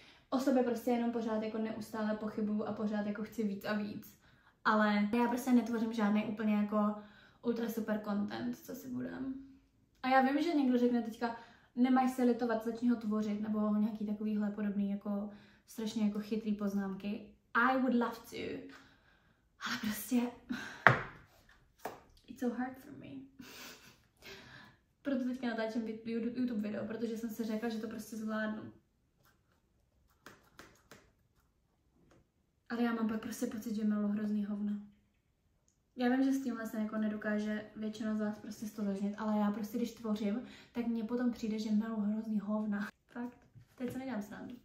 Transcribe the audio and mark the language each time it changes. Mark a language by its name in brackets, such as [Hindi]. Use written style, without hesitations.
[Czech] O sobě prostě jenom pořád jako neustále pochybuju a pořád jako chci víc a víc. Ale já prostě netvořím žádný úplně jako ultra super content, co si budem. A já vím, že někdo řekne teďka, nemáš se litovat, začni ho tvořit, nebo nějaký takovýhle podobný, jako strašně jako chytrý poznámky. [English] I would love to. [Czech] Ale prostě [English] it's so hard for me. [Czech] Proto teďka natáčím YouTube video, protože jsem si řekla, že to prostě zvládnu. Ale já mám pak prostě pocit, že miluji hrozný hovna. Já vím, že s tímhle se jako nedokáže většina z vás prostě stotožnit, ale já prostě, když tvořím, tak mně potom přijde, že miluji hrozný hovna. Fakt. Teď se nedělám srandu.